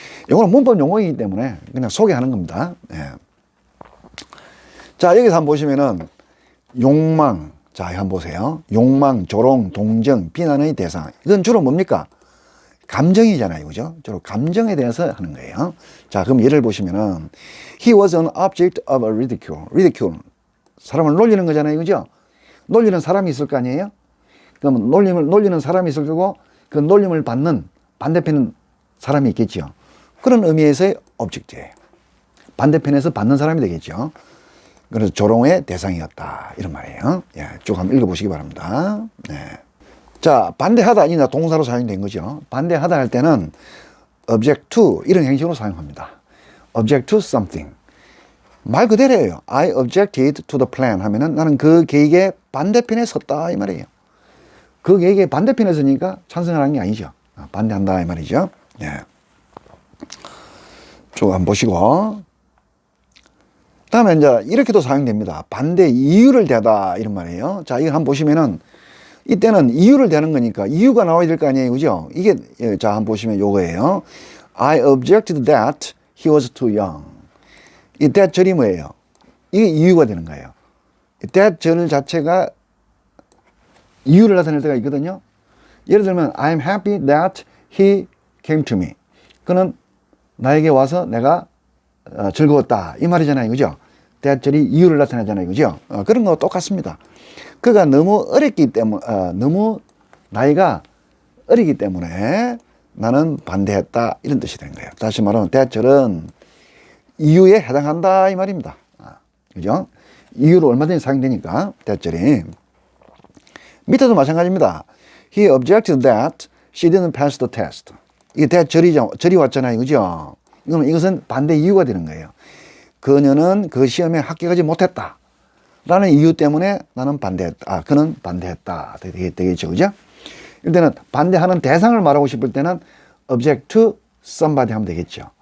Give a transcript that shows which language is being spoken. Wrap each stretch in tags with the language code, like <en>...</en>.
<ko>이거는 문법 용어이기 때문에 그냥 소개하는 겁니다. 예. 자, 여기서 한번 보시면은 욕망. 자, 한번 보세요. 욕망, 조롱, 동정, 비난의 대상. 이건 주로 뭡니까? 감정이잖아요. 그죠? 주로 감정에 대해서 하는 거예요. 자, 그럼 예를 보시면은</ko> <en>He was an object of a ridicule. ridicule.</en> <ko>사람을 놀리는 거잖아요. 그죠? 놀리는 사람이 있을 거 아니에요? 그럼 놀리는 사람이 있을 거고 그 놀림을 받는 반대편 사람이 있겠죠. 그런 의미에서의 object예요. 반대편에서 받는 사람이 되겠죠. 그래서 조롱의 대상이었다. 이런 말이에요. 예, 쭉 한번 읽어보시기 바랍니다. 네. 자, 반대하다 아니냐 동사로 사용된 거죠. 반대하다 할 때는 object to 이런 형식으로 사용합니다.</ko> <en>object to something.</en> <ko>말 그대로예요.</ko> <en>I objected to the plan</en> <ko>하면은 나는 그 계획의 반대편에 섰다 이 말이에요. 그 계획의 반대편에 서니까 찬성하는 게 아니죠. 반대한다 이 말이죠. 예. 쭉 한번 보시고 다음에 이제 이렇게도 사용됩니다. 반대 이유를 대다 이런 말이에요. 자, 이거 한번 보시면은 이때는 이유를 대는 거니까 이유가 나와야 될 거 아니에요. 그죠? 이게, 자, 한번 보시면 요거예요.</ko> <en>I objected that he was too young.</en> <ko>이 that 절이 뭐예요? 이게 이유가 되는 거예요. that 절 자체가 이유를 나타낼 때가 있거든요. 예를 들면</ko> <en>I'm happy that he came to me.</en> <ko>그는 나에게 와서 내가 즐거웠다 이 말이잖아요. 그죠? that 절이 이유를 나타내잖아요. 그죠? 그런 거 똑같습니다. 그가 너무 어렸기 때문에 너무 나이가 어리기 때문에 나는 반대했다 이런 뜻이 되는 거예요. 다시 말하면 that 절은 이유에 해당한다 이 말입니다. 그죠? 이유로 얼마든지 사용되니까 that 절이. 밑에도 마찬가지입니다.</ko> <en>He objected that she didn't pass the test.</en> <ko>이게 that 절이 왔잖아요. 그죠? 이것은 반대 이유가 되는 거예요. 그녀는 그 시험에 합격하지 못했다. 라는 이유 때문에 나는 반대했다. 그는 반대했다. 되겠죠. 그죠? 이때는 반대하는 대상을 말하고 싶을 때는 object to somebody 하면 되겠죠.</ko>